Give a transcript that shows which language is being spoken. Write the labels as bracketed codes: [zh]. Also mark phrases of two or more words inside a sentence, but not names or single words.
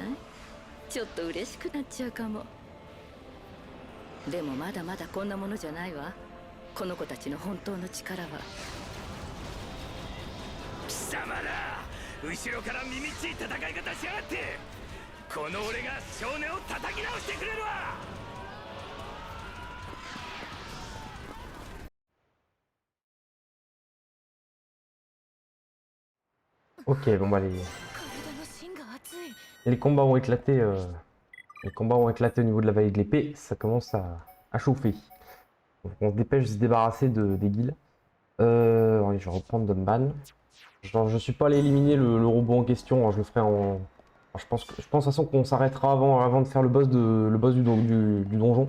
[ja] ちょっと嬉しくなっちゃうかも。でもまだまだこんなものじゃないわ、この子たちの本当の力は。貴様ら後ろから耳っちい戦い方しやがって。この俺が少年を叩き直してくれるわ。 [fr] Ok, bon bah [ja] 体の芯が熱い。 [fr] les combats ont éclaté, au niveau de la vallée de l'épée, ça commence à chauffer. Donc on se dépêche de se débarrasser des guilds. Allez, je vais reprendre Dunban. Genre, je suis pas allé éliminer le robot en question, hein, je le ferai en... Alors, je pense de toute façon qu'on s'arrêtera avant de faire le boss, du donjon.